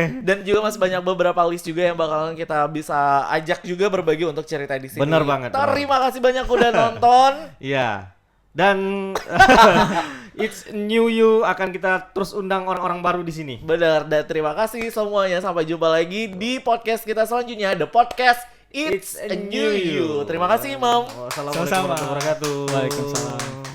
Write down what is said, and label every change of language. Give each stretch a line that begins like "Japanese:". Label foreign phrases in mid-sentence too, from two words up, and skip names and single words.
Indonesian: Dan juga masih banyak beberapa list juga yang bakalan kita bisa ajak juga berbagi untuk cerita di sini. Bener banget, Terima kasih banyak udah nonton. Iya. Dan It's New You akan kita terus undang orang-orang baru di sini. Bener, dan terima kasih semuanya. Sampai jumpa lagi di podcast kita selanjutnya, The Podcast It's a New You. Terima kasih, Imam.
Arabic: Wassalamualaikum
Indonesian: Sama-sama.
Arabic: warahmatullahi wabarakatuh. Waalaikumsalam.